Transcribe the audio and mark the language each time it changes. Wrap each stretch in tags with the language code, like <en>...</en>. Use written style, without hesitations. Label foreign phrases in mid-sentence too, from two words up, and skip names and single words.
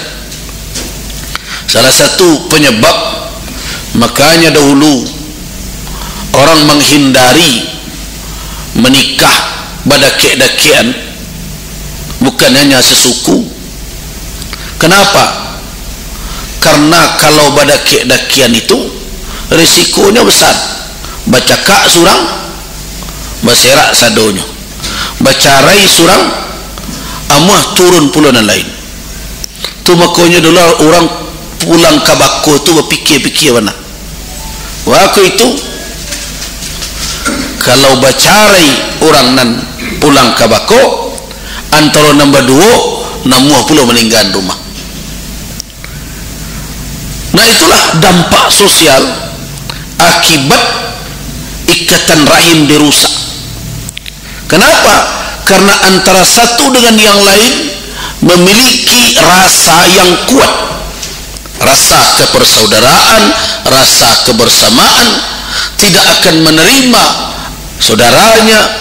<id>Salah satu penyebab makanya dahulu orang menghindari menikah badaki-dakian, bukan hanya sesuku. Kenapa? Karena kalau badaki-dakian itu risikonya besar.</id> <min>Bacakak surang, baserak sadonya, bacarai surang, amuah turun pula dan lain.</min> <id>Tu makanya dulu orang pulang ke bako tu berfikir-fikir mana. Waktu itu kalau bacarai orang nan pulang ke bako, antara nombor 2 namuah pula meninggal rumah. Nah, itulah dampak sosial akibat ikatan rahim dirusak. Kenapa? Karena antara satu dengan yang lain memiliki rasa yang kuat, rasa kepersaudaraan, rasa kebersamaan, tidak akan menerima saudaranya</id>